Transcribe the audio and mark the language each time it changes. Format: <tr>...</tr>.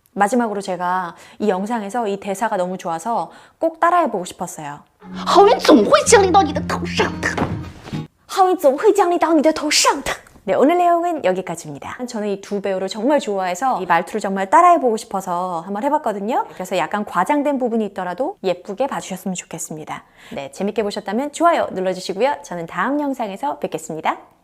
<ko>마지막으로 제가 이 영상에서 이 대사가 너무 좋아서 꼭 따라해보고 싶었어요.</ko> <zh>好运总会降临到你的头上的。好运总会降临到你的头上的.</zh> <ko>네, 오늘 내용은 여기까지입니다. 저는 이 두 배우를 정말 좋아해서 이 말투를 정말 따라해보고 싶어서 한번 해봤거든요. 그래서 약간 과장된 부분이 있더라도 예쁘게 봐주셨으면 좋겠습니다. 네, 재밌게 보셨다면 좋아요 눌러주시고요. 저는 다음 영상에서 뵙겠습니다.</ko>